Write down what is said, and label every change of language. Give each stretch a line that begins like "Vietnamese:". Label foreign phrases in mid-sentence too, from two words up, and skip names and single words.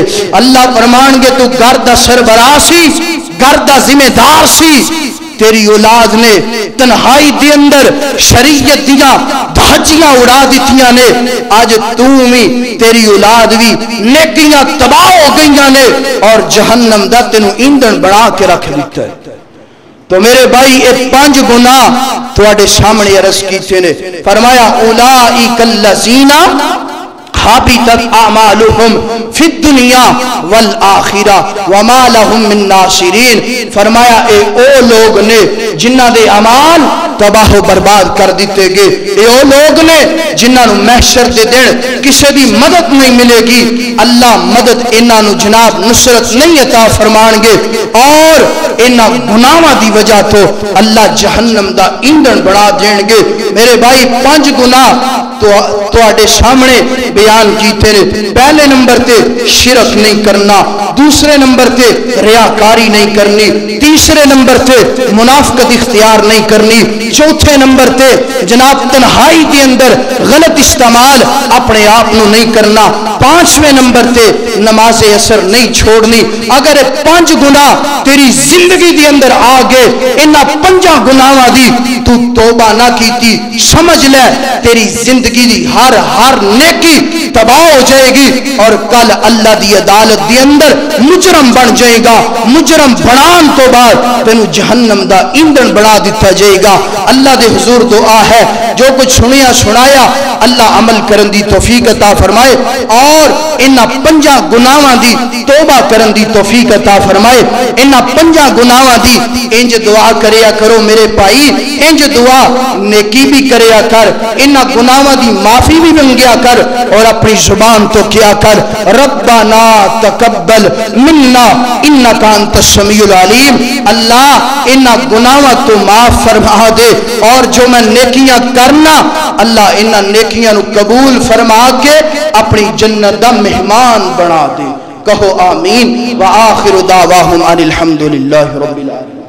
Punjabi: اللہ فرمان گے تو گھر دا سربراہ سی، گھر دا ذمہ دار سی، تیری اولاد نے تنہائی دے اندر شریعت دیا دھجیاں اڑا دیتیاں نے، آج بھی تیری اولاد بھی نیکیاں تباہ ہو گئیاں نے اور جہنم دا تینوں ایندھن بڑھا کے رکھ دیتا ہے۔ تو میرے بھائی یہ 5 گناہ تواڈے سامنے عرض کیتے نے، فرمایا
Arabic: اولئک الذین حبطت اعمالهم فی الدنیا والآخرہ وما لهم من ناصرین۔
Punjabi: فرمایا اے او لوگ نے جنہ دے اعمال تباہ و برباد کر دیتے گے، اے او لوگ نے جنہ نو محشر دے دن کسے بھی مدد نہیں ملے گی، اللہ مدد انہاں نو جناب نصرت نہیں عطا فرمان گے۔ اور انہاں گناہاں دی وجہ تو اللہ جہنم دا ایندھن بنا دین گے۔ میرے بھائی 5 گناہ تو آڈے سامنے بیان کیتے نے۔ پہلے نمبر تے شرک نہیں کرنا، دوسرے نمبر تے ریاکاری نہیں کرنی، تیسرے نمبر تے منافقت اختیار نہیں کرنی، چوتھے نمبر تے جناب تنہائی کے اندر غلط استعمال اپنے آپ نو نہیں کرنا، 5ویں نمبر تے نماز اثر نہیں چھوڑنی۔ اگر 5 گناہ تیری زندگی دی اندر آگے انہاں 5 گناہاں دی تو توبہ نہ کیتی، سمجھ لے تیری زندگی دی ہر نیکی تباہ ہو جائے گی، اور کل اللہ دی عدالت دی اندر مجرم بن جائے گا۔ مجرم بنان تو بعد تینو جہنم دا ایندھن بنا دیتا جائے گا۔ اللہ دے حضور دعا ہے جو کچھ سنیا سنایا اللہ عمل کرن دی توفیق عطا فرمائے، اور انہاں 5 گناہاں دی توبہ کرن دی توفیق عطا فرمائے۔ انہاں 5 گناہاں دی انج دعا کریا کرو میرے بھائی، انج دعا نیکی بھی کریا کر، انہاں گناہاں دی معافی بھی منگیا کر، اور اپنی زبان تو کیا کر
Arabic: ربنا تقبل منا انک انت السمیع العلیم،
Punjabi: اللہ انہاں گناہاں تو معاف فرما دے، اور جو میں نیکیاں کرنا اللہ انہاں نیکیاں نو قبول فرما کے اپنی جنت دا مہمان بنا دے۔ کہو آمین۔
Arabic: وآخر دعواہم ان الحمدللہ رب العالمین۔